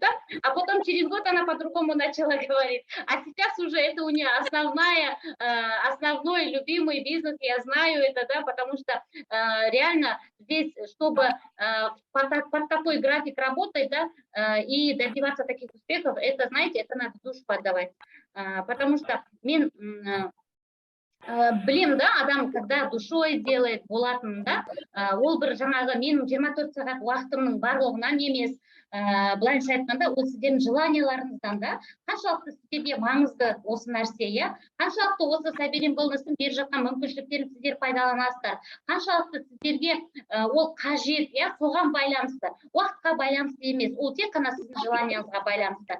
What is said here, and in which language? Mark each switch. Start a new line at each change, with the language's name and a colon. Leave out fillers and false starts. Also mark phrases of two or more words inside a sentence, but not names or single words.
Russian: А потом через год она по-другому начала говорить. А сейчас уже это у нее основной любимый бизнес, я знаю это, да, потому что реально здесь, чтобы под такой график работать, да, и добиваться таких успехов, это, знаете, это надо душу поддавать. Потому что
Kazakh: білем, да, адам,
Russian: когда душой делает,
Kazakh: болатын, да, ол бір жаңағы менің 24 сағат уақытымның барлығынан емес, былайша айтқанда, ол сіздердің желанияларыңыздан, да, қаншалықты сіздерге маңызды осы нәрсе, иә, қаншалықты осы Саберин болмысын беріп жатқан мүмкіншіліктерін сіздер пайдаланасыздар, қаншалықты сіздерге ол қажет, иә, соған байланысты, уақытқа байланысты емес, ол тек қана сіздің желанияңызға байланысты.